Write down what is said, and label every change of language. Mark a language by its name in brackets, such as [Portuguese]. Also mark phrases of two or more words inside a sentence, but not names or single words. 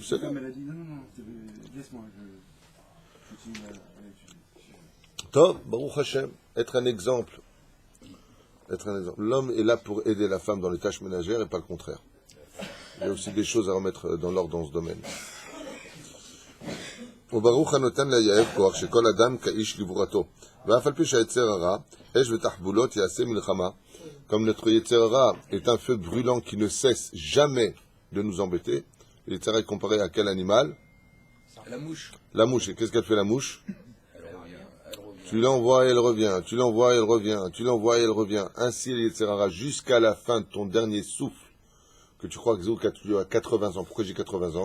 [French] Sa femme, elle a dit non, laisse-moi, je continue à étudier. [Hebrew] טוב, ברוך השם, [French] être un exemple. Être un exemple. L'homme est là pour aider la femme dans les tâches ménagères et pas le contraire. Il y a aussi des choses à remettre dans l'ordre dans ce domaine. [Hebrew] וברוך הנותן ליעב כוח שכל אדם כאיש גבורתו. ואף על פי שהיצר הרע, אש ותחבולות יעשה מלחמה. [French] Comme notre [Hebrew] יצר הרע [French] est un feu brûlant qui ne cesse jamais de nous embêter. Le [Hebrew] יצר הרע [French] est comparé à quel animal? La mouche. La mouche. Et qu'est-ce qu'elle fait la mouche? Tu l'envoies et elle revient, tu l'envoies et elle revient, tu l'envoies et elle revient. Ainsi, le [Hebrew] יצר הרע, [French] jusqu'à la fin de ton dernier souffle, que tu crois que tu as 80 ans. Pourquoi j'ai 80 ans?